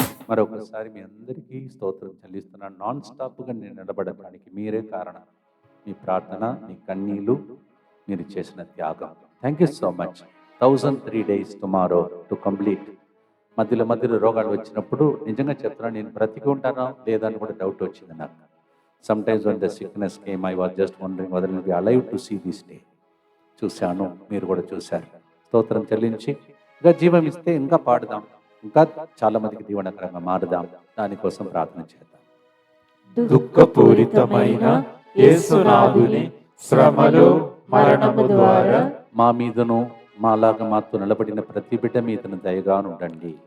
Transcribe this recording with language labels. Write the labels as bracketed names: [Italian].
[Telugu] మరొకసారి మీ అందరికీ స్తోత్రం చెల్లిస్తున్నాను. నాన్ స్టాప్గా నేను నిలబడడానికి మీరే కారణం. మీ ప్రార్థన, మీ కన్నీళ్ళు, మీరు చేసిన త్యాగం. [English] Thank you so much. 1003 days tomorrow to complete. [Telugu] మధ్యలో రోగాలు వచ్చినప్పుడు నిజంగా చెప్తున్నాను, నేను బ్రతికి ఉంటానా లేదా అని కూడా డౌట్ వచ్చింది నాకు. [English] Sometimes when the sickness came, I was just wondering whether I will be alive to see this day. [Telugu] చూశాను, మీరు కూడా చూశారు. స్తోత్రం చెల్లించి ఇంకా జీవం ఇస్తే ఇంకా పాడుదాం, ఇంకా చాలా మందికి దీవెనకరంగా మారుదాం. దానికోసం ప్రార్థన చేద్దాం. దుఃఖపూరితమైన యేసునాథుని శ్రమలు మరణము ద్వారా మా మీదను మాలాగా మాతో నిలబడిన ప్రతి బిడ్డ మీదను దయగా ఉండండి.